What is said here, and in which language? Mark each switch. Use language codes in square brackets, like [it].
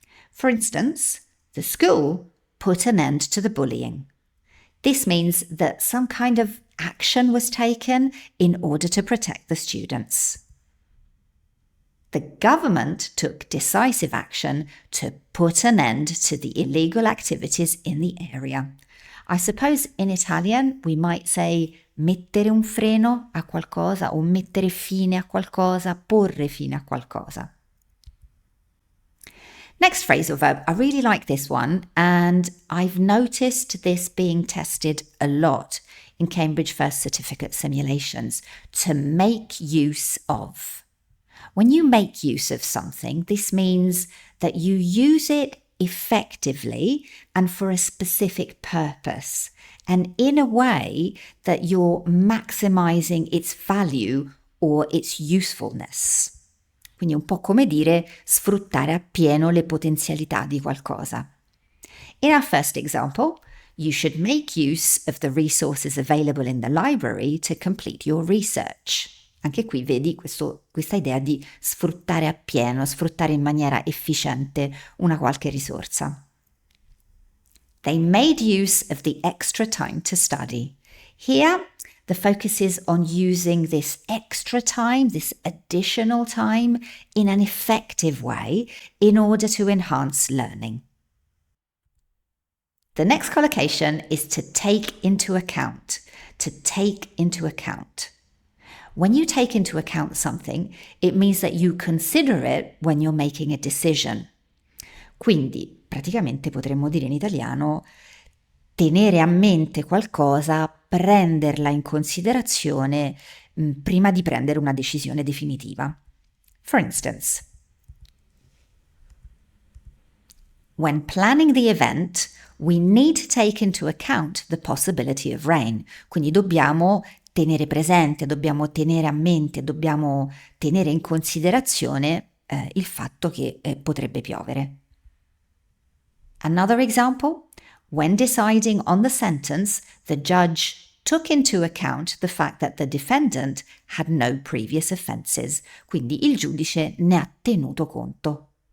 [en] For instance, the school put an end to the bullying. This means that some kind of action was taken in order to protect the students. The government took decisive action to put an end to the illegal activities in the area. I suppose in Italian we might say [it] mettere un freno a qualcosa o mettere fine a qualcosa, porre fine a qualcosa. [en] Next phrasal verb, I really like this one, and I've noticed this being tested a lot in Cambridge First Certificate simulations. To make use of. When you make use of something, this means that you use it effectively and for a specific purpose, and in a way that you're maximizing its value or its usefulness. [it] Quindi un po' come dire sfruttare appieno le potenzialità di qualcosa. [en] In our first example, you should make use of the resources available in the library to complete your research. [it] Anche qui vedi questa idea di sfruttare appieno, sfruttare in maniera efficiente una qualche risorsa. [en] They made use of the extra time to study. Here, the focus is on using this extra time, this additional time, in an effective way in order to enhance learning. The next collocation is to take into account. To take into account. When you take into account something, it means that you consider it when you're making a decision. [it] Quindi, praticamente potremmo dire in italiano, tenere a mente qualcosa, prenderla in considerazione prima di prendere una decisione definitiva. [en] For instance, when planning the event, we need to take into account the possibility of rain. [it] Quindi dobbiamo tenere presente, dobbiamo tenere a mente, dobbiamo tenere in considerazione il fatto che potrebbe piovere. [en] Another example, when deciding on the sentence, the judge took into account the fact that the defendant had no previous offences. [it] Quindi il giudice ne ha tenuto conto.